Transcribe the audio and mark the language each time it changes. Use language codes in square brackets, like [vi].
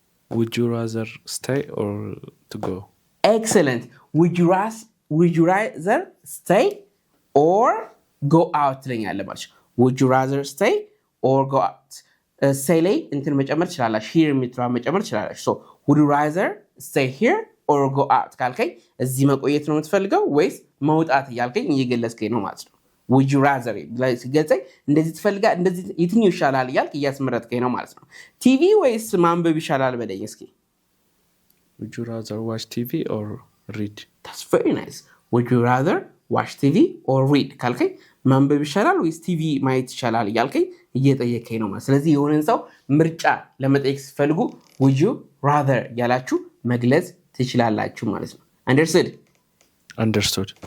[en] Would you rather stay or to go? Excellent. Would you rather stay or go out [am] ትለኛለህ ማለት ነው [en] Would you rather stay or go out? [am] Stay ላይ እንትን መጨመር ትችላላችሁ here የምትለው መጨመር ትችላላችሁ [en] So would you rather stay here or go out [am] ካልከኝ እዚህ መቆየት ነው የምትፈልገው ወይስ መውጣት ያልከኝ እየገለጽከኝ ነው ማለት ነው [en] Would you rather [am] ሲገልጸኝ እንደዚህ ትፈልጋ እንደዚህ የትኛው ይሻላል ያልክ እያስመረጥከኝ ነው ማለት ነው ቲቪ ወይስ ማንበብ ይሻላል በለኝ እስኪ [en] Would you rather watch TV or read? That's very nice Would you rather watch TV or read [am] ካልከኝ ማንበብ ይሻላል ወይስ ቲቪ ማየት ይሻላል ያልከኝ እየጠየከኝ ነው ማለት ስለዚህ የሆነን ሰው ምርጫ ለመጠየቅ ሲፈልጉ [en] would you rather [am] ያላችሁ መግለጽ ትችላላችሁ ማለት ነው [en] Understood?